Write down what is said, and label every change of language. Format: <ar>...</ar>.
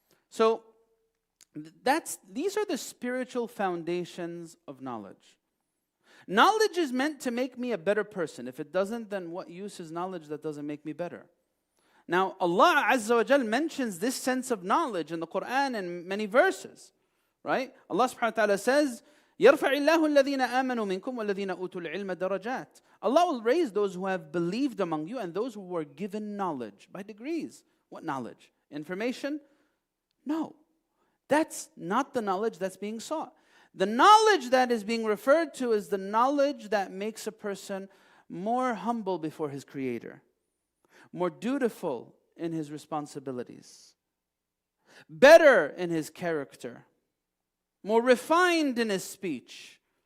<en>So these are the spiritual foundations of knowledge. Knowledge is meant to make me a better person. If it doesn't, then what use is knowledge that doesn't make me better? Now, Allah Azza wa Jal mentions this sense of knowledge in the Quran in many verses, right?</en> <ar>Allah subhanahu wa ta'ala</ar> <en>says,</en> <ar>يَرْفَعِ اللَّهُ الَّذِينَ آمَنُوا مِنْكُمْ وَالَّذِينَ أُوتُوا الْعِلْمَ دَرَجَاتٍ.</ar> <en>Allah will raise those who have believed among you and those who were given knowledge by degrees. What knowledge? Information? No. That's not the knowledge that's being sought. The knowledge that is being referred to is the knowledge that makes a person more humble before his Creator, more dutiful in his responsibilities, better in his character, more refined in his speech.</en>